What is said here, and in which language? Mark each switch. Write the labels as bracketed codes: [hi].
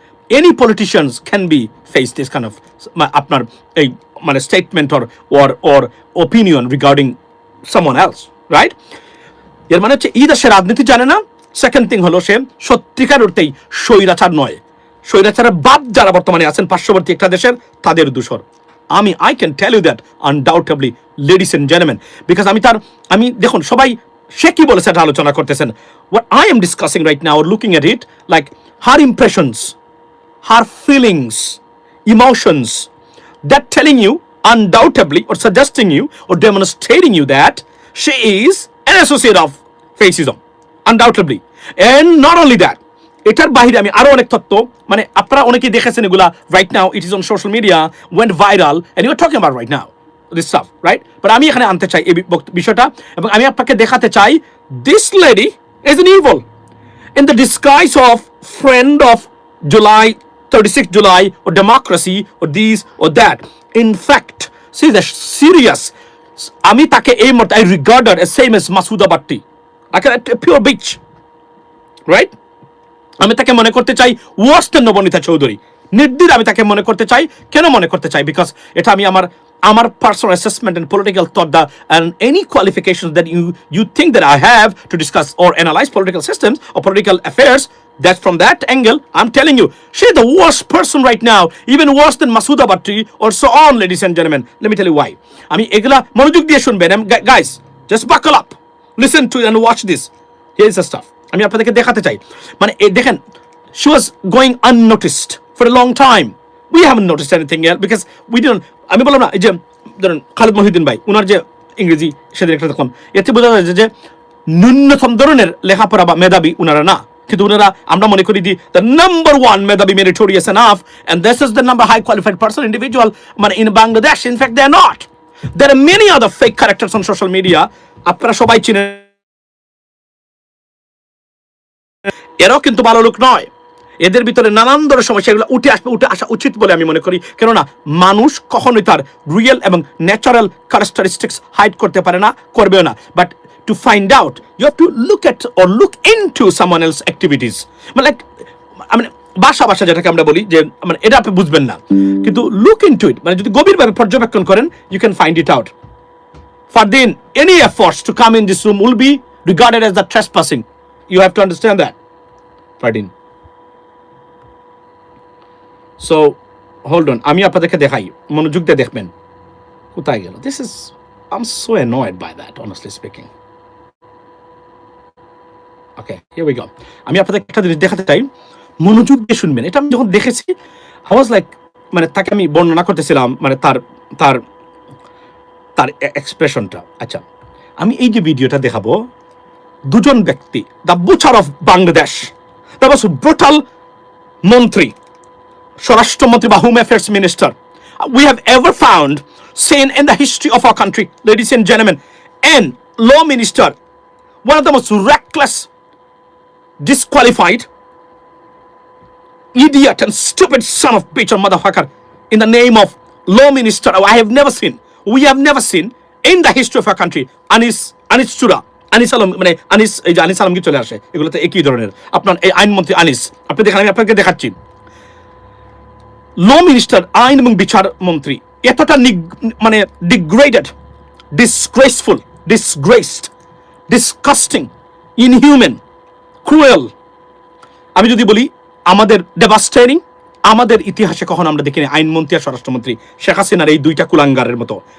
[en] any politicians can be face this kind of [bn] আপনার এই মানে [en] Statement or opinion regarding someone else, right? [bn] এর মানে হচ্ছে এই দেশের রাজনীতি জানে না। সেকেন্ড থিং হলো সে সত্যিকার অর্থেই স্বৈরাচার নয়, স্বৈরাচারের বাপ যারা বর্তমানে আছেন পার্শ্ববর্তী একটা দেশের তাদের দূষর। [en] I can tell you that undoubtedly, ladies and gentlemen, because [bn] আমি দেখুন সবাই সে কি বলেছে এটা আলোচনা করতেছেন। [en] What I am discussing right now, or looking at it, like her impressions, her feelings, emotions, that telling you undoubtedly or suggesting you or demonstrating you that she is an associate of fascism, undoubtedly. And not only that, [bn] এটার বাইরে আমি আরো অনেক তথ্য, মানে আপনারা অনেকেই দেখেছেন এগুলা, [en] Right now it is on social media, went viral, and you are talking about right now this stuff, right? But [bn] আমি এখানে আনতে চাই এই বিষয়টা, এবং আমি আপনাকে দেখাতে চাই [en] This lady is an evil in the disguise of friend of July 36 July or democracy or these or that. In fact, she is a serious, [bn] আমি তাকে এই মত [en] I regard her as same as Masouda Bhatti, like a pure bitch, right? [bn] আমি তাকে মনে করতে চাই ওয়ার্স দেন নবনীতা চৌধুরী, নির্দ্বিধায় আমি তাকে মনে করতে চাই। কেন মনে করতে চাই? [en] because [bn] এটা আমি আমার [en] Personal assessment and political thought the and any qualification that you think that I have to discuss or analyse political systems or political affairs, that's from that angle I'm telling you she's the worst person right now, even worse than Masouda Bhatti or so on, ladies and gentlemen. Let me tell you why. [bn] আমি এগুলা মনোযোগ দিয়ে শুনবেন, [en] guys, just buckle up, listen to and watch this. Here is the stuff [bn] আমি আপনাদেরকে দেখাতে চাই। মানে দেখেন, [en] she was going unnoticed for a long time. We haven't noticed anything else because we didn't. [bn] আমি বললাম না, এই যে ধরেন খালিদ মহিউদ্দিন ভাই, উনার যে ইংরেজি সেদিন একটা দেখলাম, এতে বোঝা যায় যে ন্যূনতম ধরনের লেখাপড়া বা মেধাবী উনারা না, কিন্তু উনারা আমরা মনে করি [en] the number one [bn] মেধাবী, [en] meritorious enough, and this is the number high qualified person individual [bn] মানে [en] in Bangladesh. In fact, they are not. There are many other fake characters on social media. [bn] আপনারা সবাই চিনেন, এরাও কিন্তু ভালো লোক নয়। এদের ভিতরে নানান ধরনের সমস্যা, এগুলো উঠে আসা উচিত বলে আমি মনে করি। কেননা মানুষ কখনোই তার রিয়েল এবং ন্যাচারাল ক্যারেক্টারিস্টিক্স হাইড করতে পারে না, করবেও না। [en] But to find out you have to look at or look into someone else activities. [bn] মানে বাসা যেটাকে আমরা বলি যে মানে এটা আপনি বুঝবেন না, কিন্তু [en] look into it, [bn] মানে যদি গভীরভাবে পর্যবেক্ষণ করেন [en] You can find it out. Fardin, any efforts to come in this room will be regarded as the trespassing. You have to understand that, Fardin. So hold on, [bn] আমি আপনাদেরকে দেখাই, মনোযোগ দিয়ে দেখবেন কোথায় গেল। [en] This is, I'm so annoyed by that, honestly speaking. Okay, here we go. [bn] আমি আপনাদেরকে একটা জিনিস দেখাতে চাই, মনোযোগ দিয়ে শুনবেন। এটা আমি যখন দেখেছি [en] I was like, [bn] মানে তাকে আমি বর্ণনা করতেছিলাম, মানে তার এক্সপ্রেশনটা। আচ্ছা, আমি এই যে ভিডিওটা দেখাবো, দুজন ব্যক্তি, [en] the butcher of Bangladesh, that was brutal [bn] মন্ত্রী, স্বরাষ্ট্রমন্ত্রী বা [en] Home affairs minister we have ever found seen in the history of our country, ladies and gentlemen, and law minister, one of the most reckless, disqualified, idiot and stupid son of bitch or motherfucker in the name of law minister we have never seen in the history of our country. [bn] Anis Chura, Anis Alam, মানে আনিস, এই যে আনিস আলমগীর চলে আসে, এগুলো তো একই ধরনের। আপনার এই আইনমন্ত্রী আনিস, আপনি দেখেন, আমি আপনাকে দেখাচ্ছি। ল মিনিস্টার, আইন এবং বিচার মন্ত্রী, এতটা মানে [en] degraded, disgraceful, disgraced, disgusting, inhuman, cruel, [bn] আমি যদি বলি আমাদের ডেভাস্টেটিং, আমাদের ইতিহাসে কখনো আমরা দেখিনি আইনমন্ত্রী আর স্বরাষ্ট্রমন্ত্রী শেখ হাসিনার এই দুইটা কুলাঙ্গারের মতো।